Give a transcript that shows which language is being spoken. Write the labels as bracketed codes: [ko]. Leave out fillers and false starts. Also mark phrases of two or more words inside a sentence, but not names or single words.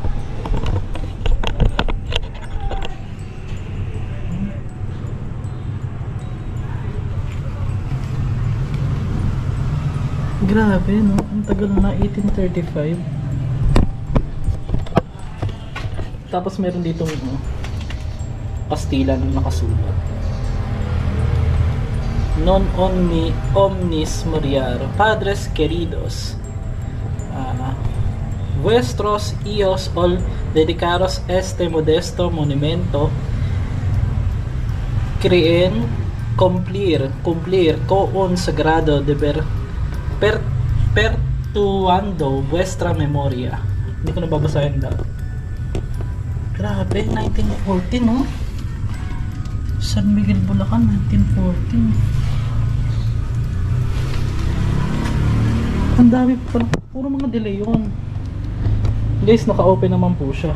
[tl] Grabe, no? Ang tagal na, 1835. Tapos meron dito pastila na nakasulat. [la] Non omnis moriar, [es] padres queridos, vuestros hijos ol dedicaros este modesto monumento, creen cumplir con un sagrado deber perpetuando vuestra memoria. [tl] Hindi ko nababasahin daw. Grabe, 1914, no? San Miguel, Bulacan, 1914. Ang dami pa, puro mga delay yun. Guys, naka-open naman po siya.